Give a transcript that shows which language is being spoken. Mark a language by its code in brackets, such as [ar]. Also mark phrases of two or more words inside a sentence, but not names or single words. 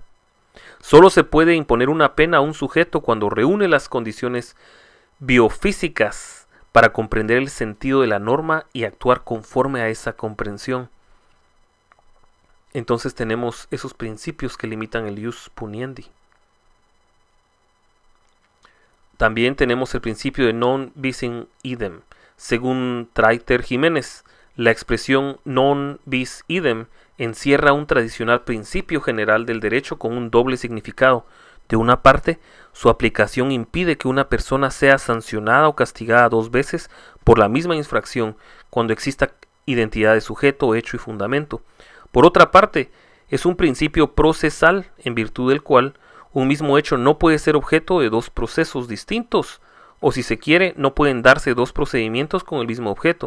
[es] Solo se puede imponer una pena a un sujeto cuando reúne las condiciones biofísicas para comprender el sentido de la norma y actuar conforme a esa comprensión. Entonces tenemos esos principios que limitan el [la] ius puniendi. [es] También tenemos el principio de [la] non bis in idem. [es] Según Traiter Jiménez, la expresión [la] non bis idem [es] encierra un tradicional principio general del derecho con un doble significado. De una parte, su aplicación impide que una persona sea sancionada o castigada 2 veces por la misma infracción cuando exista identidad de sujeto, hecho y fundamento. Por otra parte, es un principio procesal en virtud del cual un mismo hecho no puede ser objeto de 2 procesos distintos, o si se quiere, no pueden darse 2 procedimientos con el mismo objeto.